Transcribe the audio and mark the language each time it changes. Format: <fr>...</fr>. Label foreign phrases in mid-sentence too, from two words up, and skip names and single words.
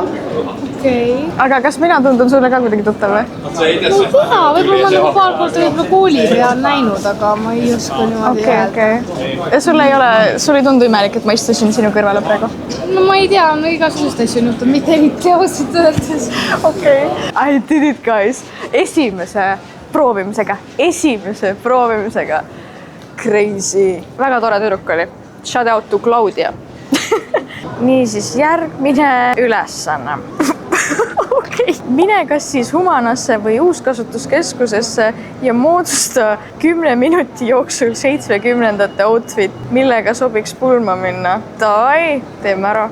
<et>Aga kas mina tundun sulle ka kuidagi tuttav või? Ma ei tea, võib-olla ma nagu paar korda võib-olla kooli peal näinud, aga ma ei oska niimoodi öelda. Ja sul ei tundu imelik, et ma istusin sinu kõrvale praegu? No ma ei tea, no igasugust asju on juhtunud, mitte eriti ausalt öeldes.</et> <en>I did it, guys.</en> <et>Esimese proovimisega. Crazy. Väga tore tüdruk oli.</et> <en>Shout out to Claudia.</en> <et>Niisiis, järgmine ülesanne. Mine kas siis Humanasse või uuskasutuskeskusesse ja moodusta 10 minuti jooksul 70ndate outfit, millega sobiks pulma minna. Davai, teeme ära.</et>